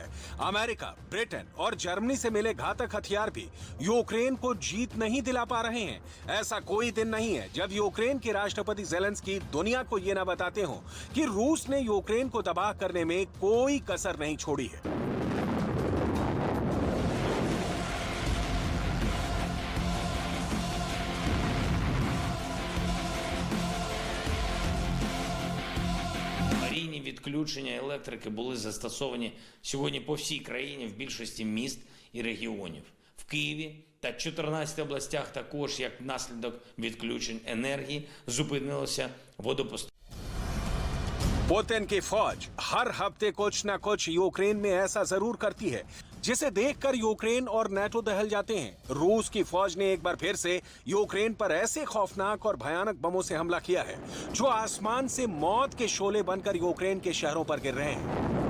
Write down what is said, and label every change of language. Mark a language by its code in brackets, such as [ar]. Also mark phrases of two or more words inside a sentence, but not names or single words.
[hi] अमेरिका, ब्रिटेन और जर्मनी से मिले घातक हथियार भी यूक्रेन को जीत नहीं दिला पा रहे हैं। ऐसा कोई दिन नहीं है जब यूक्रेन के राष्ट्रपति ज़ेलेंस्की दुनिया को ये न बताते हो कि रूस ने यूक्रेन को तबाह करने में कोई कसर नहीं छोड़ी है। [uk] Відключення електрики були застосовані сьогодні по всій країні в більшості міст і регіонів. В Києві та 14 областях також, як наслідок відключень енергії, зупинилося водопостачання. [hi] पुतिन की फौज हर हफ्ते कुछ न कुछ यूक्रेन में ऐसा जरूर करती है जिसे देखकर यूक्रेन और नेटो दहल जाते हैं। रूस की फौज ने एक बार फिर से यूक्रेन पर ऐसे खौफनाक और भयानक बमों से हमला किया है जो आसमान से मौत के शोले बनकर यूक्रेन के शहरों पर गिर रहे हैं।